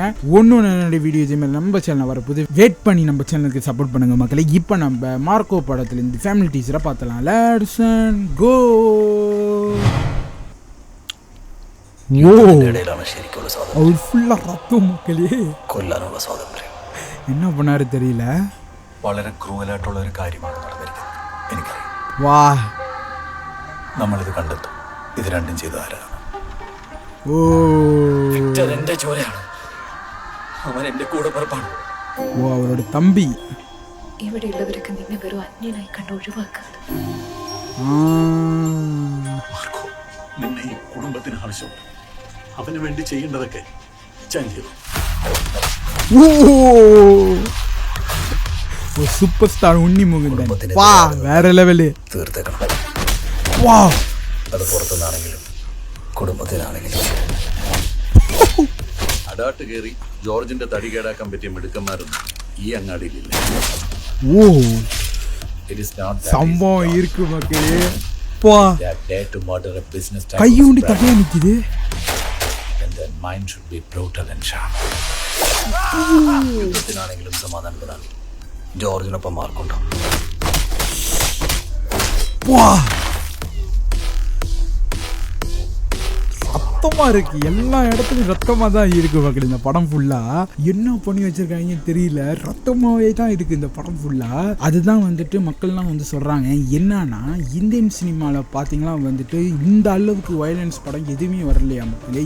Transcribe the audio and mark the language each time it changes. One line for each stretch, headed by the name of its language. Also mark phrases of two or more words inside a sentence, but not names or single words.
Tamil: ஒன்று வீடியோ இதேமாதிரி நம்ம சேனல் வரப்போது வெயிட் பண்ணி நம்ம சேனலுக்கு சப்போர்ட் பண்ணுங்க மக்களே. இப்போ நம்ம மார்க்கோ படத்தில் இந்த ஃபேமிலி டீசரை பார்த்துடலாம்.
English: let's go.
Tamil: அவர் ஃபுல்லாக ரத்தம் மக்களே. என்ன பண்ணாரு தெரியல.
Malayalam: വളരെ ക്രൂവലായിട്ടുള്ള ഒരു കാര്യമാണ് നടന്നിരിക്കുന്നത്. എനിക്കറിയാം. വാ, നമ്മളിത് കണ്ടെത്തും. ഇത് രണ്ടും ചെയ്ത ആരാണ്? ഓ, വിക്ടർ എന്റെ ചോരയാണ്. അവൻ എന്റെ കൂടെ പുറപ്പാണ്. ഓ, അവരുടെ തമ്പി. ഇവിടെയുള്ളവരൊക്കെ നിന്നെ വെറും അന്യനായി കണ്ട് ഒഴിവാക്കുന്നത്. മാർക്കോ, നിന്നെ ഈ കുടുംബത്തിന് ആവശ്യമുണ്ട്. അവന് വേണ്ടി ചെയ്യേണ്ടതൊക്കെ ഞാൻ ചെയ്തു.
English: super star
Tamil: உன்னி முகுந்தன். வா, வேற லெவலு.
Malayalam: തീർത്തേക്കണം. വാ, അത് പുറത്തുനിന്നാണെങ്കിലും കുടുംബത്തിനാണെങ്കിലും. അടാട്ട് കയറി ജോർജിന്റെ തടി കേടാക്കാൻ പറ്റിയ മിടുക്കന്മാരൊന്നും ഈ അങ്ങാടിയിലില്ല. ഓ,
English: It is not that
Tamil: സംഭവം இருக்கு மக்களே. வா,
English: that dare to murder a business type.
Tamil: கையுண்டி தகைய நிக்குது.
English: And their mind should be brutal and sharp.
Malayalam: യുദ്ധത്തിനാണെങ്കിലും സമാധാനപ്പെടാൻ ജോർജിനൊപ്പം മാർക്കുണ്ടോ?
Tamil: ரத்தமா இருக்கு, எல்லா இடத்துலையும் ரத்தமா தான் இருக்கு மக்கள். இந்த படம் ஃபுல்லா என்ன பண்ணி வச்சிருக்காங்கன்னு தெரியல, ரத்தமாவே தான் இருக்கு இந்த படம் ஃபுல்லா. அதுதான் வந்துட்டு மக்கள்லாம் வந்து சொல்றாங்க. என்னன்னா, இந்தியன் சினிமாவில் பார்த்தீங்கன்னா வந்துட்டு இந்த அளவுக்கு வயலன்ஸ் படம் எதுவுமே வரலையா மக்களே.